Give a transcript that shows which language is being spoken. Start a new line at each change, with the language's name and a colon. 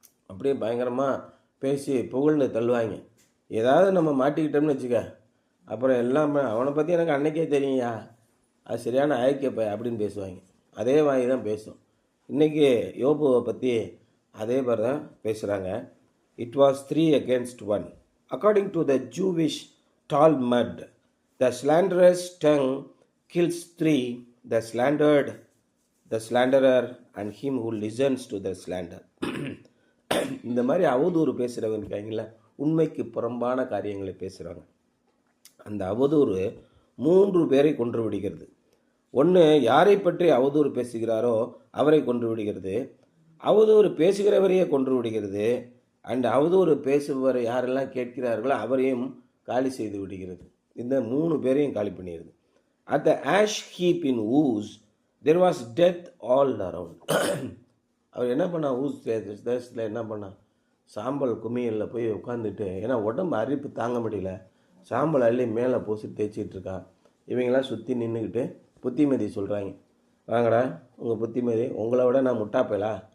Tamil: அப்படியே பயங்கரமாக பேசி புகழ்ந்து தள்ளுவாங்க. ஏதாவது நம்ம மாட்டிக்கிட்டோம்னு வச்சுக்க, அப்புறம் எல்லாம் அவனை பற்றி எனக்கு அன்னைக்கே தெரியுயா, அது சரியான அயக்கப்ப அப்படின்னு பேசுவாங்க. அதே வாங்கி தான் பேசும். இன்றைக்கி யோபுவை பற்றி அதே மாதிரி தான் பேசுகிறாங்க.
English: It was 3 against 1. According to the Jewish Talmud, the slanderous tongue kills 3, the slandered, the slanderer, and him who listens to the slander.
Tamil: இந்த மாதிரி அவதூறு பேசுகிறவங்க இருக்காங்கள, உண்மைக்கு புறம்பான காரியங்களை பேசுகிறாங்க. அந்த அவதூறு 3 பேரை கொன்று விடுகிறது. ஒன்று, யாரை பற்றி அவதூறு பேசுகிறாரோ அவரை கொன்று விடுகிறது. அவதூறு பேசுகிறவரையே கொன்று விடுகிறது. அண்ட் அவதூறு பேசுபவர் யாரெல்லாம் கேட்கிறார்களோ அவரையும் காலி செய்து விடுகிறது. இந்த 3 பேரையும் காலி பண்ணிடுது.
English: At the ash heap in Uz, there was death all around.
Tamil: அவர் என்ன பண்ணா, ஊஸ் தேசத்தில் என்ன பண்ணா, சாம்பல் குமியலில் போய் உட்காந்துட்டு, ஏன்னா உடம்பு அரிப்பு தாங்க முடியல, சாம்பல் அள்ளி மேலே பூசி தேய்ச்சிட்டு இருக்கான். இவங்கெல்லாம் சுற்றி நின்றுக்கிட்டு புத்திமதி சொல்கிறாங்க. வாங்கடா உங்கள் புத்திமதி, உங்களை விட நான் முட்டாப்பேலா?